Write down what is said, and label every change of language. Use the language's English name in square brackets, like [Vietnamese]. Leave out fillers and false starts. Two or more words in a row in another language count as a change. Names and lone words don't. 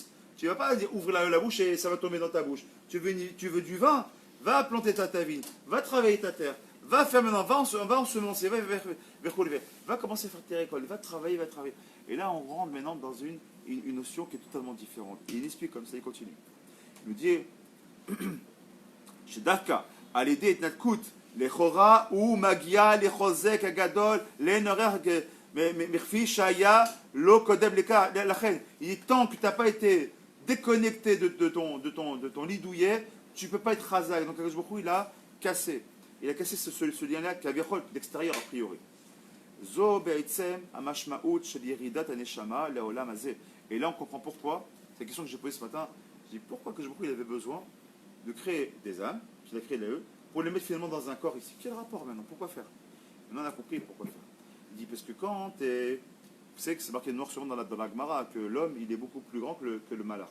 [French] Tu ne vas pas dire ouvre la bouche et ça va tomber dans ta bouche. Tu veux du vin, va planter ta vigne, va travailler ta terre, va faire maintenant, va ensemencer, va commencer à faire tes récoltes, va travailler. Et là, on rentre maintenant dans une notion qui est totalement différente. Et il explique comme ça, il continue. Il nous dit [Hebrew] שדווקא על ידי התנתקות לכאורה הוא מגיע לחוזק הגדול לנערך מכפי שהיה לא קודם לכן. [French] Il est temps que tu n'as pas été déconnecté de ton lit douillet, tu ne peux pas être chazak. Donc [Hebrew] הקדוש ברוך הוא, [French] il a cassé ce lien-là qui avait d'extérieur a priori. [Hebrew] זו בעצם המשמעות של ירידת הנשמה לעולם הזה. [French] Et là on comprend pourquoi, c'est la question que j'ai posée ce matin, je dis pourquoi [Hebrew] הקדוש ברוך הוא [French] il avait besoin de créer des âmes, qu'il a créé eux, pour les mettre finalement dans un corps ici. Quel rapport maintenant? Pourquoi faire? Maintenant on a compris pourquoi faire. Il dit parce que quand vous savez que c'est marqué noir sur blanc dans la Gemara que l'homme il est beaucoup plus grand que le malach.